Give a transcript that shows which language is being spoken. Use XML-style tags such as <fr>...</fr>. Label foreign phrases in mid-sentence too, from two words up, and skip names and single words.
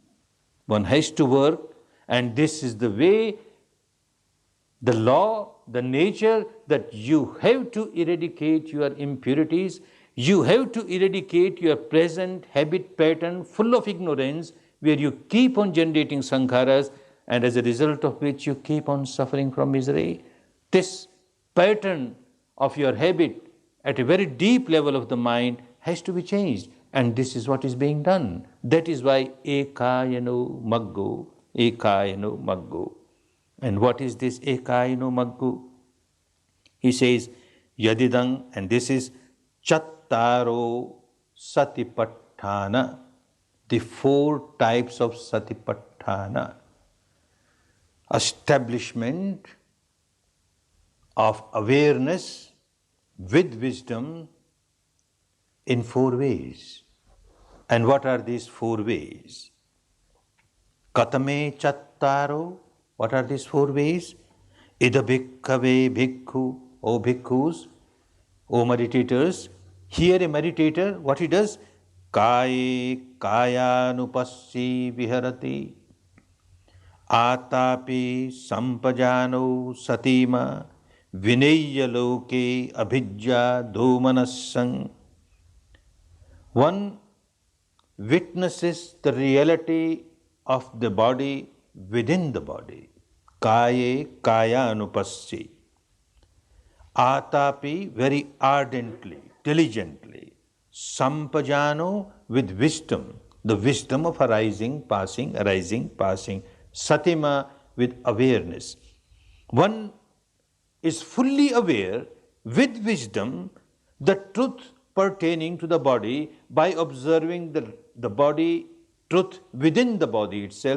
<en>One has to work, and this is the way, the law, the nature, that you have to eradicate your impurities, you have to eradicate your present habit pattern full of ignorance, where you keep on generating sankharas, and as a result of which you keep on suffering from misery. This pattern of your habit at a very deep level of the mind has to be changed, and this is what is being done. That is why</en> <pi>ekayano maggo, ekayano maggo.</pi> <en>And what is this</en> <pi>ekayano maggo?</pi> <en>He says, yadidang, and this is</en> <pi>chattaro satipatthana,</pi> <en>the 4 types of satipatthana. Establishment of awareness with wisdom in 4 ways. And what are these 4 ways?</en> <pi>Katame chattaro,</pi> <en>what are these 4 ways?</en> <pi>Ida bhikkhave bhikkhu,</pi> <en>O bhikkhus, O meditators. Here a meditator, what he does?</en> <pi>Kaye kayanupassi viharati, atapi sampajano satima, vinayya loke abhijja domanassang.</pi> <en>One witnesses the reality of the body within the body.</en> <pi>Kaye kaya anupassi. Atapi,</pi> <en>very ardently, diligently. Sampajano, with wisdom, the wisdom of arising, passing, Satima, with awareness. One is fully aware with wisdom the truth pertaining to the body by observing the body truth within the body itself.</en>